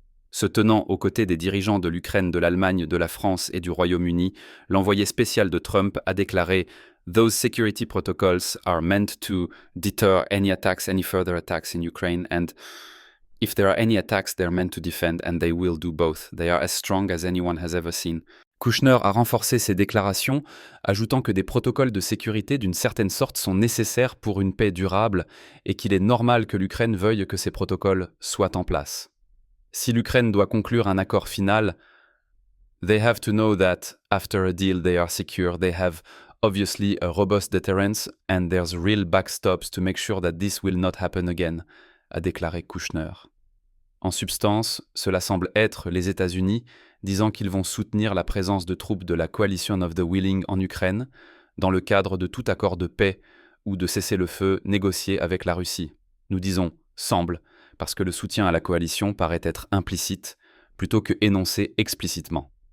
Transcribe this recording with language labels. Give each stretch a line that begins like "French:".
French: Se tenant aux côtés des dirigeants de l'Ukraine, de l'Allemagne, de la France et du Royaume-Uni, l'envoyé spécial de Trump a déclaré
English: « Those security protocols are meant to deter any further attacks in Ukraine and if there are any attacks, they're meant to defend and they will do both. They are as strong as anyone has ever seen.
French: » Kushner a renforcé ses déclarations, ajoutant que des protocoles de sécurité d'une certaine sorte sont nécessaires pour une paix durable et qu'il est normal que l'Ukraine veuille que ces protocoles soient en place. Si l'Ukraine doit conclure un accord final,
English: they have to know that after a deal they are secure, they have obviously a robust deterrence and there's real backstops to make sure that this will not happen again,
French: a déclaré Kushner. En substance, cela semble être les États-Unis disant qu'ils vont soutenir la présence de troupes de la Coalition of the Willing en Ukraine dans le cadre de tout accord de paix ou de cessez-le-feu négocié avec la Russie. Nous disons « semble » parce que le soutien à la coalition paraît être implicite plutôt que énoncé explicitement.